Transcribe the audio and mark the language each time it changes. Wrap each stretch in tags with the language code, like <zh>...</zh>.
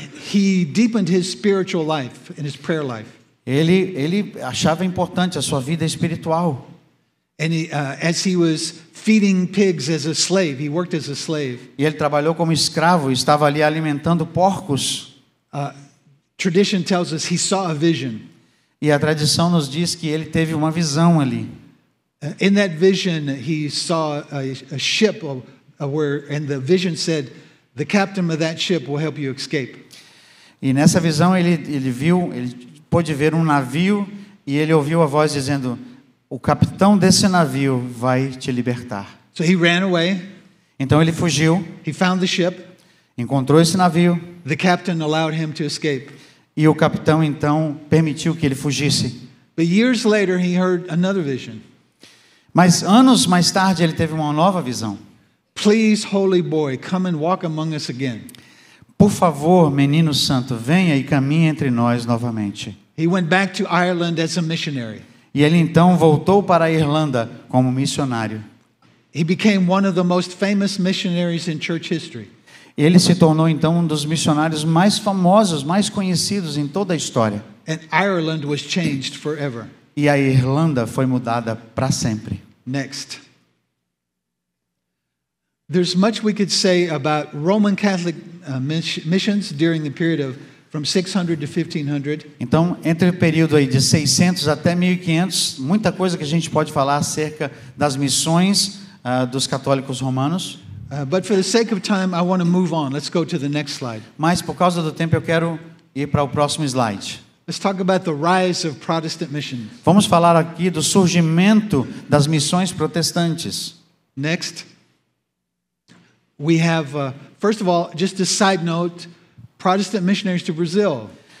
<en>He deepened his spiritual life and his prayer life.</en> <pt>Ele achava importante a sua vida espiritual.</pt> <en>And as he was feeding pigs as a slave, he worked as a slave.</en> <pt>E ele trabalhou como escravo, estava ali alimentando porcos.</pt> <en>Tradition tells us he saw a vision.</en> <pt>E a tradição nos diz que ele teve uma visão ali.</pt> <en>In that vision, he saw a ship and the vision said, "The captain of that ship will help you escape."</en> <pt>E nessa visão ele pôde ver um navio e ele ouviu a voz dizendo: "O capitão desse navio vai te libertar."</pt> <en>So he ran away.</en> <pt>Então ele fugiu.</pt> <en>He found the ship.</en> <pt>Encontrou esse navio.</pt> <en>The captain allowed him to escape.</en> <pt>E o capitão então permitiu que ele fugisse.</pt> <en>But years later, he heard another vision.</en> <pt>Mas anos mais tarde ele teve uma nova visão.</pt> <en>Please, holy boy, come and walk among us again.</en> <pt>Por favor, menino santo, venha e caminhe entre nós novamente.</pt> <en>He went back to Ireland as a missionary.</en> <pt>E ele então voltou para a Irlanda como missionário.</pt> <en>He became one of the most famous missionaries in church history.</en> <pt>Ele se tornou então um dos missionários mais famosos, mais conhecidos em toda a história.</pt> <en>And Ireland was changed forever.</en> <pt>E a Irlanda foi mudada para sempre.</pt> <en>Next. There's much we could say about Roman Catholic missions during the period of from 600 to 1500.</en> <pt>Então, entre o período aí de 600 até 1500, muita coisa que a gente pode falar acerca das missões dos católicos romanos.</pt> <en>But for the sake of time, I want to move on. Let's go to the next slide.</en> <pt>Mas por causa do tempo eu quero ir para o próximo slide.</pt> <en>Let's talk about the rise of Protestant mission.</en> <pt>Vamos falar aqui do surgimento das missões protestantes.</pt> <en>Next. We have, first of all, just a side note, Protestant missionaries to Brazil.</en>